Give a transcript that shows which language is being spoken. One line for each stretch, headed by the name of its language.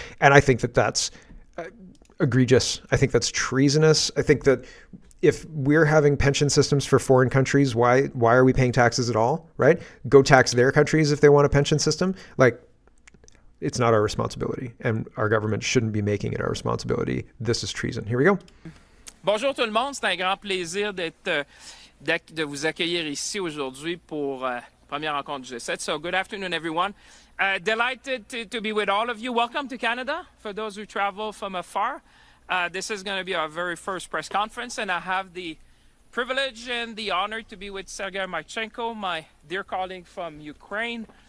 English: And I think that that's egregious. I think that's treasonous. I think that if we're having pension systems for foreign countries, why are we paying taxes at all, right? Go tax their countries if they want a pension system. Like, it's not our responsibility, and our government shouldn't be making it our responsibility. This is treason. Here we go.
French: Bonjour tout le monde, c'est un grand plaisir de vous accueillir ici aujourd'hui pour première rencontre du G7.
English: So good afternoon, everyone. Delighted to be with all of you. Welcome to Canada for those who travel from afar. This is going to be our very first press conference, and I have the privilege and the honor to be with Sergei Marchenko, my dear colleague from Ukraine.